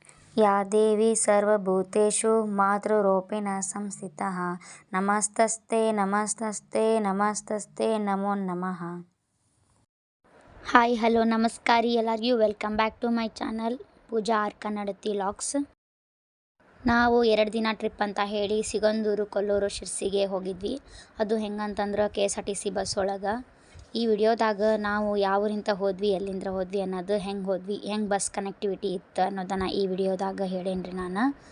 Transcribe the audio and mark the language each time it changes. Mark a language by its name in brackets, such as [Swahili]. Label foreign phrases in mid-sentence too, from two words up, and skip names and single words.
[Sanskrit] या देवी सर्वभूतेषु मातृरूपेण संस्थिता नमस्तस्ते नमस्तस्ते नमस्तस्ते नमो नमः. [English] hi hello [Kannada] ನಮಸ್ಕಾರ ಎಲ್ಲರಿಗೂ [English] welcome back to my channel [Kannada] ಪೂಜಾ ಆರ್ ಕನ್ನಡತಿ ಲಾಗ್ಸ್. ನಾವು 2 ದಿನ ಟ್ರಿಪ್ ಅಂತ ಹೇಳಿ ಸಿಗಂದೂರು, ಕೊಲ್ಲೂರು, ಶಿರ್ಸಿಗೆ ಹೋಗಿದ್ವಿ. ಅದು ಹೆಂಗಂತಂದ್ರೆ KSRTC ಬಸ್ ಒಳಗೆ. ಈ ವಿಡಿಯೋದಾಗ ನಾವು ಯಾವೂರಿಂದ ಹೋದ್ವಿ, ಎಲ್ಲಿಂದ ಹೋದ್ವಿ ಅನ್ನೋದು, ಹೆಂಗೆ ಹೋದ್ವಿ, ಹೆಂಗೆ [English] bus connectivity [Kannada] ಇತ್ತು ಅನ್ನೋದನ್ನು ಈ ವಿಡಿಯೋದಾಗ ಹೇಳೇನ್ರಿ ನಾನು.